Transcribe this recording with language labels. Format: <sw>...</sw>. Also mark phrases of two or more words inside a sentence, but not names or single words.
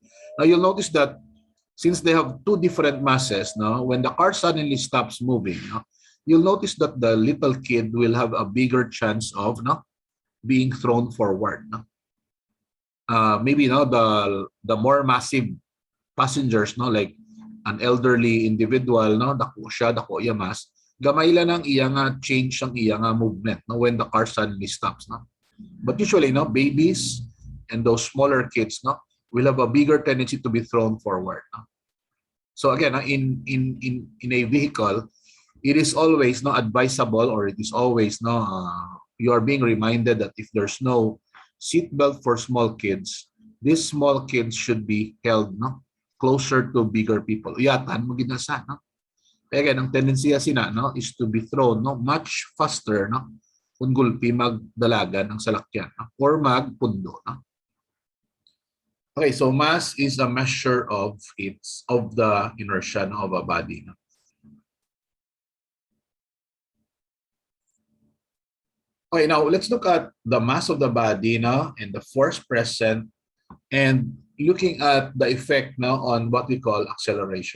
<en>Now you'll notice that since they have two different masses, no, when the car suddenly stops moving, no, you'll notice that the little kid will have a bigger chance of no being thrown forward. No? Maybe no the more massive passengers, no, like an elderly individual,</en> <hil>no, dako siya, dako iya mas, gamay lang ang iya nga change ang iya nga movement, no,</hil> <en>when the car suddenly stops.</en> <hil>No?</hil> <en>But usually, no, babies and those smaller kids, no, will have a bigger tendency to be thrown forward. No? So again, in a vehicle, it is always no advisable, or it is always no you are being reminded that if there's no seat belt for small kids, these small kids should be held no closer to bigger people.</en> <hil>Uyatan mo ginasa, no? Kaya again, ang tendency sina no</hil> <en>is to be thrown</en> <hil>no</hil> <en>much faster</en> <hil>no kung gulpi magdalagan ng salakyan no? Or magpundo. No?</hil> <en>Okay, so mass is a measure of the inertia no, of a body. No? Okay, now let's look at the mass of the body now and the force present, and looking at the effect now on what we call acceleration.</en>